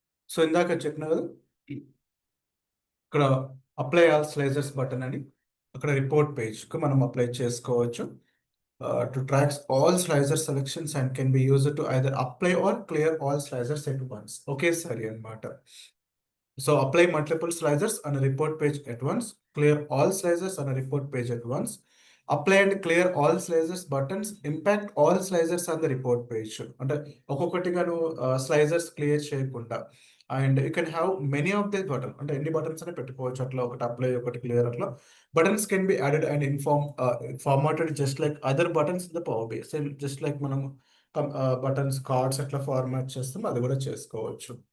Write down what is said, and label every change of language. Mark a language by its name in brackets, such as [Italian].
[Telugu] So ఇందాక చెప్పిన కదా, ఇక్కడ అప్లై ఆల్ స్లైసర్స్ బటన్ అని అక్కడ రిపోర్ట్ పేజ్కి మనం అప్లై చేసుకోవచ్చు. [English] To tracks all slicer selections and can be used to either apply or clear all slicers at once. Okay, sorry అన్నమాట. So apply multiple slicers on a report page at once, clear all slicers on a report page at once, apply and clear all slicers buttons, impact all slicers on the report page. [Telugu] అంటే ఒక్కొక్కటిగా నువ్వు slicers clear చేయకుండా, [English] and you can have many of this button, [Telugu] అంటే ఎన్ని buttons అని పెట్టుకోవచ్చు అట్లా, ఒకటి అప్లై ఒకటి క్లియర్ అట్లా. [English] Buttons can be added and formatted just like other buttons in the power B. [Telugu] Same just like మనం బటన్స్ కార్డ్స్ అట్లా ఫార్మాట్ చేస్తాం, అది కూడా చేసుకోవచ్చు.